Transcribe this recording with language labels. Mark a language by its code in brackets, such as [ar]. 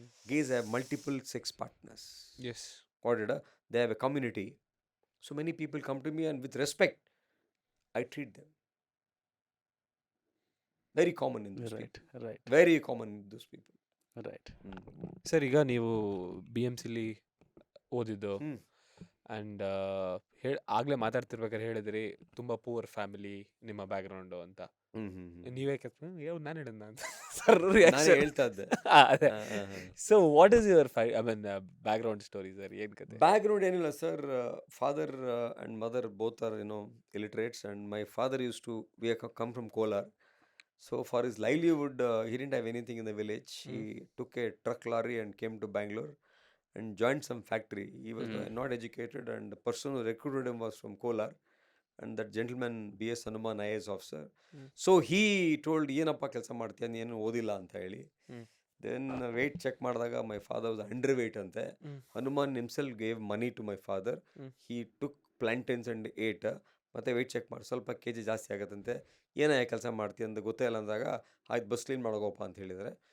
[en] Gays have multiple sex partners. Yes. Got it? They have a community. So many people come to me, and with respect, I treat them. Very common in those right. people. Right. Very common in those people. Right. [kn] Sir, ಈಗ ನೀವು BMCಲಿ ಓದಿದ್ದು, ಹ್ಮ್. And ಆಗಲೇ ಮಾತಾಡ್ತಿರ್ಬೇಕಾದ್ರೆ ಹೇಳಿದ್ರಿ ತುಂಬ poor family ನಿಮ್ಮ background ಅಂತ. ನೀವೇ ನಾನು ಹೇಳಿದ್ನ ಅಂತ ಸರ್ ನಾನೇ ಹೇಳ್ತಾ ಇದ್ದೆ. [en] ಅದೇ. So what is your background story sir? [kn] ಏನು ಕತೆ? ಬ್ಯಾಕ್ಗ್ರೌಂಡ್ ಏನಿಲ್ಲ sir. [en] Father and mother both are illiterates, and my father used to, we have come from Kolar. So for his livelihood, he didn't have anything in the village. He took a truck lorry and came to Bangalore and joined some factory. He was not educated, and the person who recruited him was from Kolar, and that gentleman B.S. Hanuman IAS officer. So he told, [kn] ಏನಪ್ಪ ಕೆಲಸ ಮಾಡ್ತೀಯ, ನೀನು ಓದಿಲ್ಲ ಅಂತ ಹೇಳಿ. [en] Then weight check ಮಾಡಿದಾಗ my father was under weight ಅಂತೆ. Hanuman himself gave money to my father. He took plantains and ate, [kn] ಮತ್ತು ವೆಯ್ಟ್ ಚೆಕ್ ಮಾಡಿ ಸ್ವಲ್ಪ ಕೆ ಜಿ ಜಾಸ್ತಿ ಆಗುತ್ತಂತೆ, ಏನೇ ಕೆಲಸ ಮಾಡ್ತೀಯ ಅಂತ ಗೊತ್ತೇ ಇಲ್ಲ ಅಂದಾಗ ಆಯ್ತು ಬಸ್ ಕ್ಲೀನ್ ಮಾಡೋಗಪ್ಪ ಅಂತ ಹೇಳಿದರೆ.